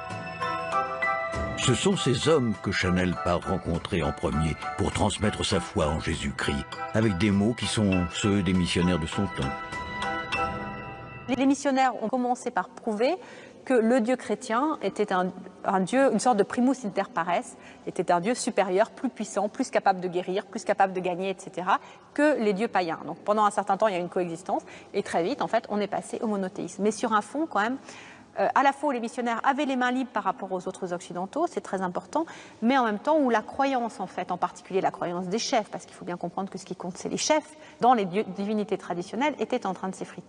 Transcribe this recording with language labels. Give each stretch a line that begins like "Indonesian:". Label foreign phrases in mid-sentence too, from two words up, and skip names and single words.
French: Ce sont ces hommes que Chanel part rencontrer en premier pour transmettre sa foi en Jésus-Christ, avec des mots qui sont ceux des missionnaires de son temps. Les missionnaires ont commencé par prouver que le Dieu chrétien était un Dieu, une sorte de
Latin: primus inter pares,
French: était un Dieu supérieur, plus puissant, plus capable de guérir, plus capable de gagner, etc., que les dieux païens. Donc pendant un certain temps, il y a eu une coexistence, et très vite, en fait, on est passé au monothéisme. Mais sur un fond, quand même, à la fois où les missionnaires avaient les mains libres par rapport aux autres occidentaux, c'est très important, mais en même temps où la croyance, en fait, en particulier la croyance des chefs, parce qu'il faut bien comprendre que ce qui compte, c'est les chefs, dans les divinités traditionnelles, était en train de s'effriter.